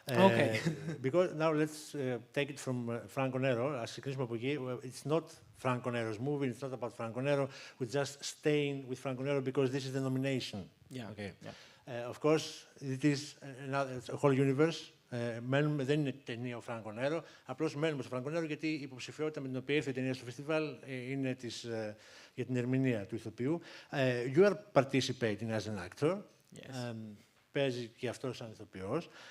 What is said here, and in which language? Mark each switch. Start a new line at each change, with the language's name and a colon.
English: Okay. Because now let's take it from Franco Nero. It's not Franco Nero's movie. It's not about Franco Nero. We're just staying with Franco Nero because this is the nomination. Yeah. Okay. Yeah. Of course, it is a whole universe.
Greek: Δεν είναι ταινία ο Φράνκο Νέρο. Απλώς μένουμε στο Φράνκο Νέρο γιατί η υποψηφιότητα με την οποία ήρθε η ταινία στο φεστιβάλ είναι για την ερμηνεία του ηθοποιού.
English: You are participating as an actor. Yes.
Greek: Παίζει και αυτό σαν ηθοποιός.